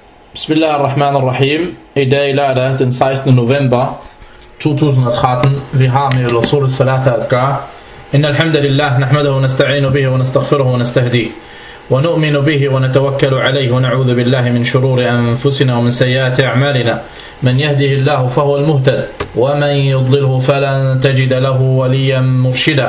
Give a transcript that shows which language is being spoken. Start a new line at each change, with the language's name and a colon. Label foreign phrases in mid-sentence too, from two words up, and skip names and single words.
Arabic: Bismillahirrahmanirrahim.
Danish: I dag lørdag den 16. november 2013. Vi har med
Arabic: الأصول الثلاثة
Danish: at gøre.
Arabic: إن الحمد لله نحمده ونستعين به ونستغفره ونستهديه ونؤمن به ونتوكل عليه ونعوذ بالله من شرور أنفسنا ومن سيئات أعمالنا. من يهده الله فهو المهتد ومن يضلله فلن تجد له وليا مرشدا.